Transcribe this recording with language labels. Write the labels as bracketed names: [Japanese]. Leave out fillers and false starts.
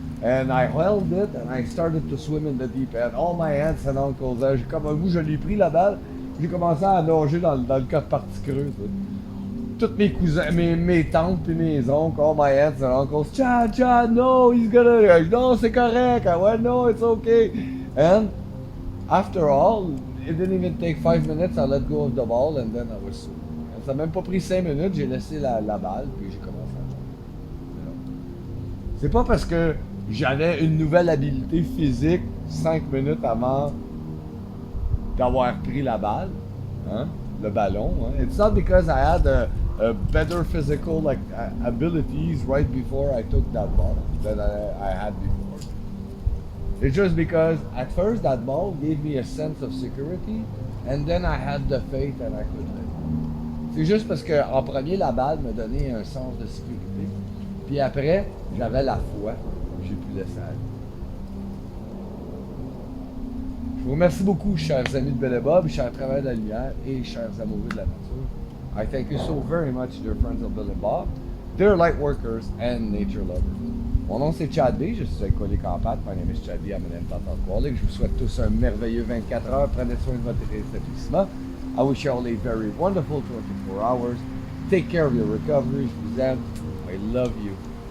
[English] And I held it and I started to swim in the deep end. All my aunts and uncles, [French] je l'ai pris la balle, j'ai commencé à nager dans le cas de partie creuse. Tous mes cousins, mes tantes et mes oncles, [English] all my aunts and uncles, Chad, no, he's gonna, no, [French] c'est correct, [English] I went, no, it's okay. And after all, it didn't even take 5 minutes, I let go of the ball and then I was swimming. [French] Ça n'a même pas pris 5 minutes, j'ai laissé la balle puis j'ai commencé à nager. C'est pas parce que j'avais une nouvelle habilité physique 5 minutes avant d'avoir pris la balle, hein, le ballon. Hein. [English] It's not because I had a better physical abilities right before I took that ball than I had before. It's just because at first that ball gave me a sense of security and then I had the faith that I could live. [French] C'est juste parce qu'en premier, la balle me donnait un sens de sécurité. Puis après, j'avais la foi. J'ai pu laisser aller. Je vous remercie beaucoup, chers amis de Belle Bob, chers travailleurs de la lumière et chers amoureux de la nature. [English] I thank you so very much, dear friends of Belle Bob, dear light workers and nature lovers. [French] Mon nom c'est Chad B, je suis alcoolique en pâte. [English] My name is Chad B, I'm an empath alcoholic. [French] Je vous souhaite tous un merveilleux 24 heures. Prenez soin de votre rétablissement. [English] I wish you all a very wonderful 24 hours. Take care of your recovery. [French] Je vous aime. [English] I love you.